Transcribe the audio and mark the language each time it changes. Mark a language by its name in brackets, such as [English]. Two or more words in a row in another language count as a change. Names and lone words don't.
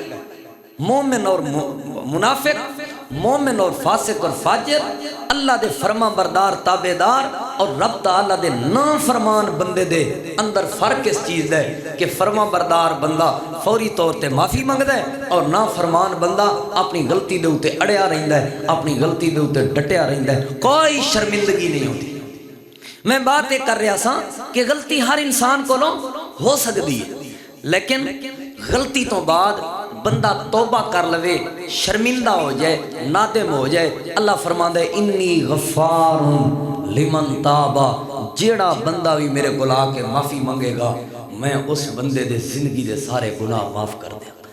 [Punjabi] مومن اور منافق، مومن اور فاسق اور فاجر، اللہ دے فرما بردار تابعدار اور رب تعالیٰ دے نافرمان بندے دے اندر فرق اس چیز ہے کہ فرما بردار بندہ فوری طور تے معافی منگدا ہے اور نافرمان بندہ اپنی غلطی دے اوتے اڑیا رہندا ہے، اپنی غلطی دے اوتے ڈٹیا رہندا ہے، [Urdu] کوئی شرمندگی نہیں ہوتی۔ میں بات یہ کر رہا سا کہ غلطی ہر انسان کو ہو سکتی ہے، لیکن [Punjabi] غلطی تو بعد بندہ توبہ کر لوے، شرمندہ ہو جائے، نادم ہو جائے، اللہ فرماندا ہے [Arabic] انی غفار لمن تابا، [Punjabi] جیڑا بندہ بھی میرے کو آ کے معافی منگے گا میں اس بندے دے زندگی دے سارے گناہ معاف کر دیا۔